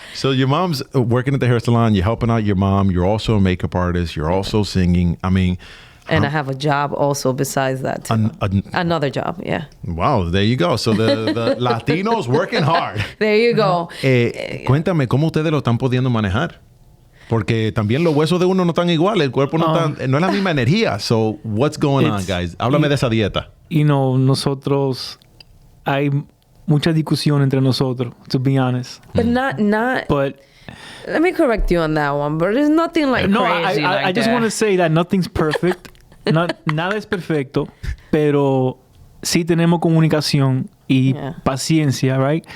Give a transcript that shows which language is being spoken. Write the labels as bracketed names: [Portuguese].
[English] So your mom's working at the hair salon. You're helping out your mom. You're also a makeup artist. You're also singing. I mean... And I have a job also besides that, too. Another job, yeah. Wow, there you go. So the Latinos working hard. There you go. [Spanish] Cuéntame, ¿cómo ustedes lo están pudiendo manejar? Porque también los huesos de uno no están iguales. El cuerpo no es la misma energía. [English] So, what's going on, guys? [Spanish] Háblame de esa dieta. [English] You know, nosotros... [Spanish] Hay mucha discusión entre nosotros, [English] to be honest. But not... But... Let me correct you on that one, but there's nothing like crazy I just want to say that nothing's perfect. [Spanish] Nada es perfecto, pero sí tenemos comunicación y paciencia, right?